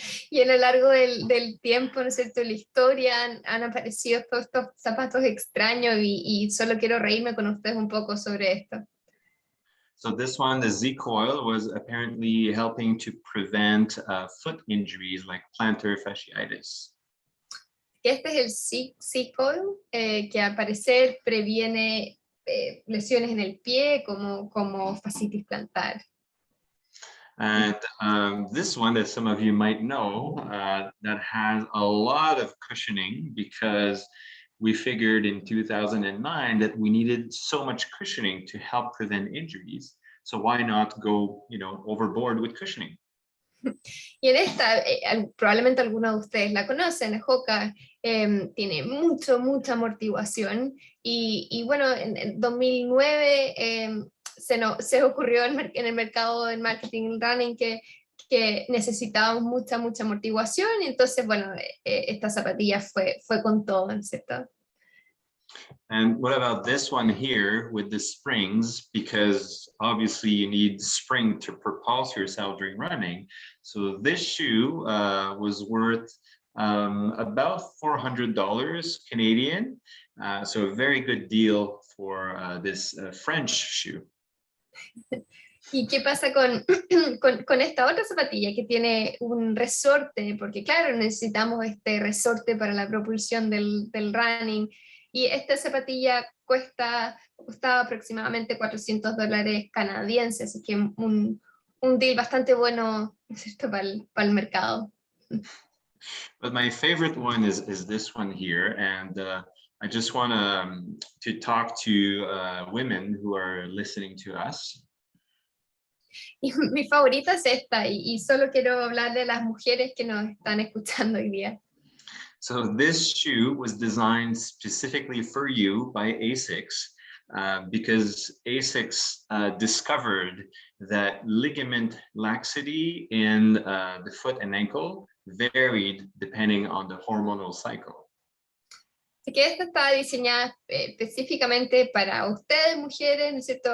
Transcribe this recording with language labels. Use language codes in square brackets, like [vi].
[es] Y a lo largo del tiempo, ¿no es cierto?, la historia, han aparecido todos estos zapatos extraños, y solo quiero reírme con ustedes un poco sobre esto. [en] So this one, the Z coil, was apparently helping to prevent foot injuries like plantar fasciitis. [es] Este es el C-coil, que al parecer previene lesiones en el pie como fascitis plantar. [en] And this one that some of you might know, that has a lot of cushioning, because we figured in 2009 that we needed so much cushioning to help prevent injuries. So why not go, overboard with cushioning? [es] Y en esta, probablemente algunos de ustedes la conocen, Hoka, tiene mucha amortiguación, y bueno, en 2009 se ocurrió en el mercado del marketing running que necesitábamos mucha amortiguación, y entonces, bueno, esta zapatilla fue con todo, ¿cierto? [en] And what about this one here with the springs? Because obviously you need spring to propulse yourself during running. So this shoe was worth about $400 Canadian. So a very good deal for this French shoe. [es] ¿Y qué pasa con esta otra zapatilla que tiene un resorte? Porque claro, necesitamos este resorte para la propulsión del running. Y esta zapatilla costaba aproximadamente $400 canadienses, así que un deal bastante bueno, ¿no es cierto?, para el mercado. [en] But my favorite one is this one here, and I just want to talk to women who are listening to us. [es] Y mi favorita es esta, y solo quiero hablar de las mujeres que nos están escuchando hoy día. [en] So this shoe was designed specifically for you by ASICS, because ASICS discovered that ligament laxity in the foot and ankle varied depending on the hormonal cycle. [es] Así que esta está diseñada específicamente para ustedes, mujeres, ¿no es cierto?